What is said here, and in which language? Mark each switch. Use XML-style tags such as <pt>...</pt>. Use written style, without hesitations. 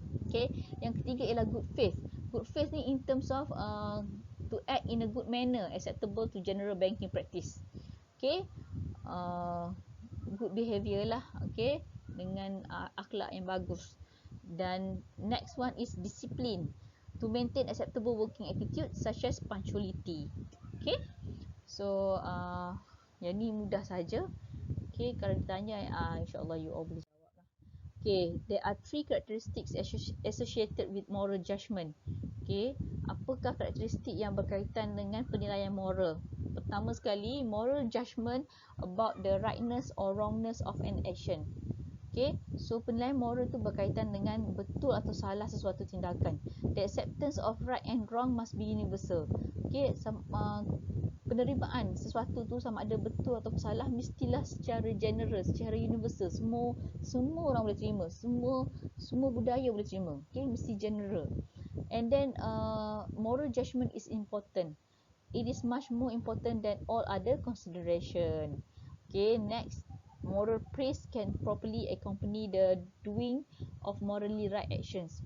<ms>Okay, yang ketiga ialah good faith.</ms> <en>Good faith ni in terms of to act in a good manner, acceptable to general banking practice. Okay, good behaviour lah.</en> <ms>Okay, dengan akhlak yang bagus.</ms> <en>Dan next one is discipline, to maintain acceptable working attitude such as punctuality.</en> <ms>Okay, so yang ni mudah saja.</ms> <en>Okay,</en> <ms>kalau ditanya insyaAllah you all boleh jawab lah.</ms> <en>Okay, there are 3 characteristics associated with moral judgment.</en> <ms>Okay, apakah karakteristik yang berkaitan dengan penilaian moral? Pertama sekali,</ms> <en>moral judgment about the rightness or wrongness of an action.</en> <ms>Okay, so penilaian moral tu berkaitan dengan betul atau salah sesuatu tindakan.</ms> <en>The acceptance of right and wrong must be universal.</en> <ms>Okay, penerimaan sesuatu tu sama ada betul atau salah mestilah secara general, secara universal. Semua orang boleh terima, semua budaya boleh terima. Okay, mesti general.</ms> <en>And then moral judgment is important. It is much more important than all other consideration. Okay, next, moral praise can properly accompany the doing of morally right actions.</en>